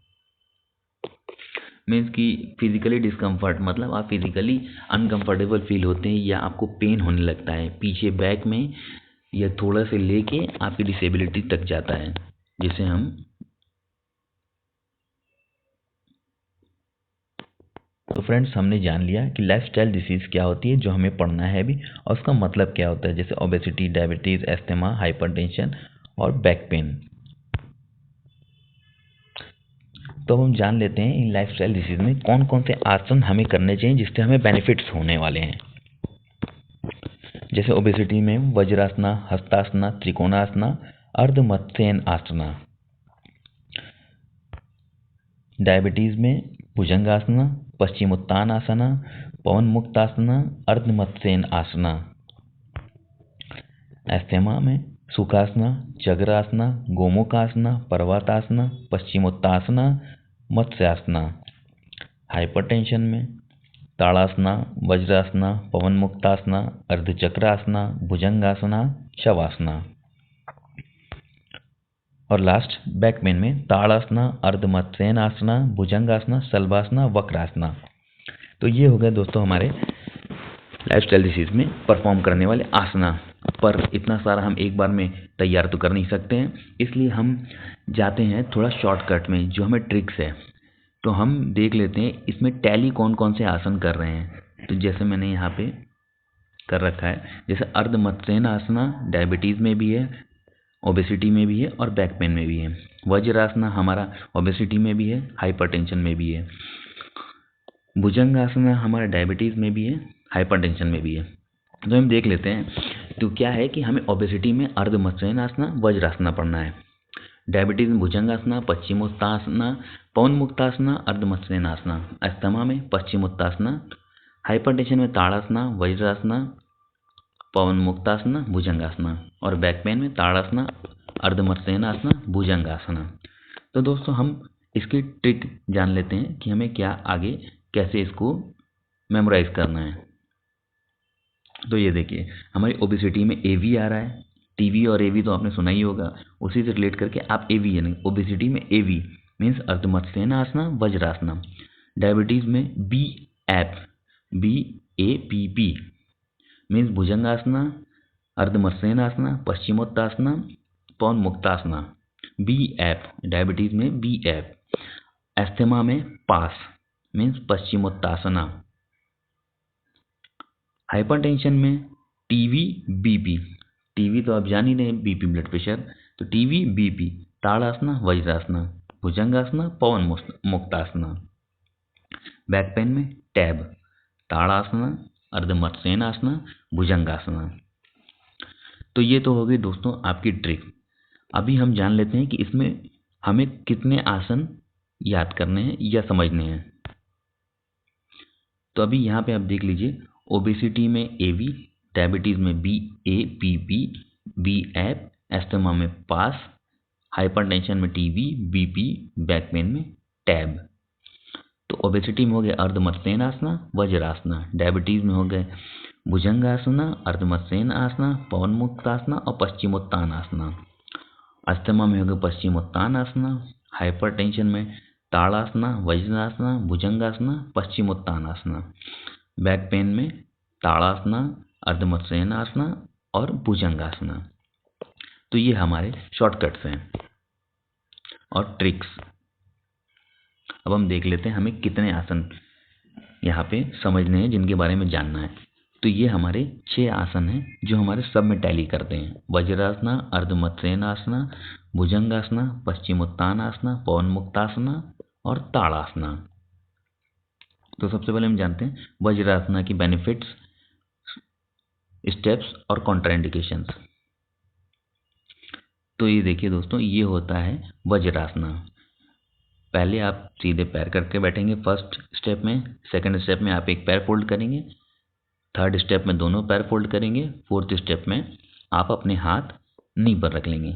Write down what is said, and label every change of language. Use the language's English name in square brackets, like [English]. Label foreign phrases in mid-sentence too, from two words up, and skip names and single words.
[Hindi] मीन्स कि [English] physically discomfort [Hindi] मतलब आप [English] physically uncomfortable feel [Hindi] होते हैं या आपको पेन होने लगता है पीछे बैक में, या थोड़ा से लेके आपकी डिसेबिलिटी तक जाता है, जिसे हम तो फ्रेंड्स हमने जान लिया कि [English] lifestyle disease [Hindi] क्या होती है जो हमें पढ़ना है अभी, और उसका मतलब क्या होता है, जैसे ओबेसिटी, डायबिटीज़, एस्थमा, हाइपरटेंशन और [English] back pain. [Hindi] तो हम जान लेते हैं इन [English] lifestyle disease [Hindi] में कौन कौन से आसन हमें करने चाहिए जिससे हमें बेनिफिट्स होने वाले हैं। जैसे ओबेसिटी में वज्रासना, हस्तासना, त्रिकोणासना, अर्धमत्स्यन आसना। डायबिटीज में भुजंगासना, पश्चिमोत्तानासना, पवन मुक्तासना, अर्धमत्स्यन आसना। एस्थेमा में सुखासना, चक्रासना, गोमुखासना, पर्वतासना, पश्चिमोत्तासना, मत्स्यासना। हाइपरटेंशन में ताड़ासना, वज्रासना, पवन मुक्तासना, अर्धचक्रासना, भुजंगासना, शवासना। और [English] last back pain [Hindi] में ताड़ासना, अर्धमत्स्यनासना, भुजंगासना, शलभासना, वक्रासना। तो ये हो गए दोस्तों हमारे [English] lifestyle disease [Hindi] में परफॉर्म करने वाले आसना। पर इतना सारा हम एक बार में तैयार तो कर नहीं सकते हैं, इसलिए हम जाते हैं थोड़ा शॉर्टकट में, जो हमें ट्रिक्स है। तो हम देख लेते हैं इसमें टैली कौन कौन से आसन कर रहे हैं। तो जैसे मैंने यहाँ पे कर रखा है, जैसे अर्धमत्स्यन आसना डायबिटीज़ में भी है, ओबेसिटी में भी है और बैक पेन में भी है। वज्रासना हमारा ओबेसिटी में भी है, हाइपरटेंशन में भी है। भुजंगासना हमारा डायबिटीज़ में भी है, हाइपरटेंशन में भी है। तो हम देख लेते हैं। तो क्या है कि हमें ओबेसिटी में अर्धमत्स्यन आसना, वज्रासना पढ़ना है। डायबिटीज में भुजंगासना, पश्चिमोत्तासना, पवन मुक्तासना, अर्धमत्स्यन आसना। अस्थमा में पश्चिमोत्तासना, हाइपरटेंशन में ताड़ासना, वज्रासना, पवन मुक्तासना, भुजंगासना। और [English] back pain [Hindi] में ताड़ासना, अर्धमत्स्यन आसना, भुजंगासना। तो दोस्तों हम इसकी ट्रिक जान लेते हैं कि हमें क्या आगे कैसे इसको मेमोराइज करना है। तो ये देखिए हमारी ओबेसिटी में एवी आ रहा है, टीवी और एवी तो आपने सुना ही होगा, उसी से रिलेट करके आप एवी यानी ओबेसिटी में एवी मीन्स अर्धमत्स्यन आसना, वज्रासना। डायबिटीज में बी ए पी मीन्स भुजंगासना, अर्धमत्स्यन आसना, पश्चिमोत्तासना, पवन मुक्तासना। बी एफ डायबिटीज में बी एफ। एस्थमा में पास मीन्स पश्चिमोत्तासना। हाइपरटेंशन में टीवी बीपी, टीवी तो आप जान ही रहे [English] BP blood pressure, [Hindi] तो टीवी बीपी, ताड़ासना, वज्रासना, भुजंगासना, पवन मुक्तासना। [English] back pain [Hindi] में टैब, ताड़ासना, अर्धमत्स्यन आसना, भुजंगासना। तो ये तो हो गई दोस्तों आपकी ट्रिक। अभी हम जान लेते हैं कि इसमें हमें कितने आसन याद करने हैं या समझने हैं। तो अभी यहाँ पे आप देख लीजिए, ओबेसिटी में एवी, डायबिटीज़ में बी ए पी पी, बी एफ, एस्थमा में पास, हाइपरटेंशन में टीवी बीपी, [English] back pain [Hindi] में टैब। तो ओबेसिटी में हो गए अर्धमत्स्यन आसना, वज्रासना। डायबिटीज़ में हो गए भुजंगासना, अर्धमत्स्यन आसना, पवन मुक्तासना और पश्चिमोत्तान आसना। अस्थमा में हो गए पश्चिमोत्तान आसना। हाइपरटेंशन में ताड़ासना, वज्रासना, भुजंगासना, पश्चिमोत्तान आसना। [English] back pain [Hindi] में ताड़ासना, अर्धमत्स्यन आसना, और भुजंगासना। तो ये हमारे शॉर्टकट्स हैं और ट्रिक्स। अब हम देख लेते हैं हमें कितने आसन यहाँ पे समझने हैं, जिनके बारे में जानना है। तो ये हमारे 6 आसन हैं जो हमारे सब में टैली करते हैं। वज्रासना, अर्धमत्स्येनासना, भुजंगासना, पश्चिमोत्तानासना, पवनमुक्तासना और ताड़ासना। तो सबसे पहले हम जानते हैं वज्रासना की बेनिफिट्स, स्टेप्स और कॉन्ट्राइंडिकेशंस। तो ये देखिए दोस्तों, ये होता है वज्रासना। पहले आप सीधे पैर करके बैठेंगे [English] first step [Hindi] में, [English] second step [Hindi] में आप एक पैर फोल्ड करेंगे, [English] third step [Hindi] में दोनों पैर फोल्ड करेंगे, [English] fourth step [Hindi] में आप अपने हाथ नी पर रख लेंगे।